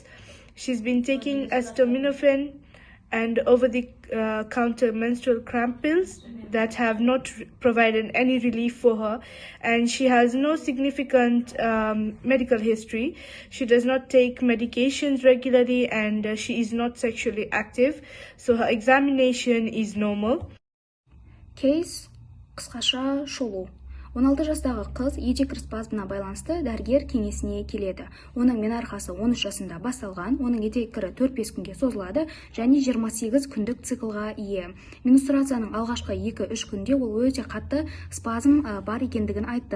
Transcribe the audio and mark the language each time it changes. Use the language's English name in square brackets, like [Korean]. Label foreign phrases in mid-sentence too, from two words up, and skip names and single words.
[English] She's been taking acetaminophen and over-the-counter menstrual cramp pills that have not provided any relief for her, and she has no significant medical history. She does not take medications regularly, and she is not sexually active, so her examination is normal. [Kazakh] Кейс қысқаша шолу. 16 жастағы қыз етеккір спазмына байланысты дәрігер кеңесіне келеді. Оның менархасы 13 жасында басталған, оның етеккірі 4-5 күнге созылады және 28 күндік циклға ие. Менструацияның алғашқы 2-3 күнде ол өте қатты спазм бар екендігін айтты.